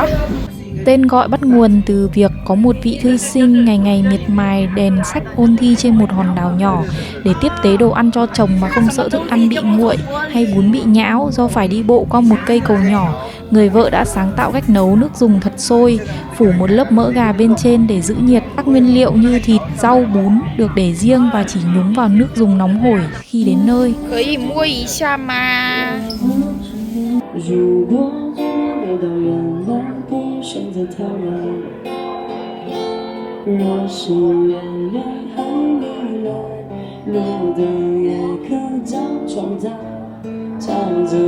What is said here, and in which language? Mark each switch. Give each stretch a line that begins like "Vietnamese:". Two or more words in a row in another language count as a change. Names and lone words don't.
Vietnamese: Tên gọi bắt nguồn từ việc có một vị thư sinh ngày ngày miệt mài đèn sách ôn thi trên một hòn đảo nhỏ để tiếp tế đồ ăn cho chồng mà không sợ thức ăn bị nguội hay bún bị nhão do phải đi bộ qua một cây cầu nhỏ. Người vợ đã sáng tạo cách nấu nước dùng thật sôi, phủ một lớp mỡ gà bên trên để giữ nhiệt. Các nguyên liệu như thịt, rau, bún được để riêng và chỉ nhúng vào nước dùng nóng hổi khi đến nơi.
Chinese: 可以摸一下吗？如果回到原来，不选择逃离。若是原来还没来，路灯也可假装在照着。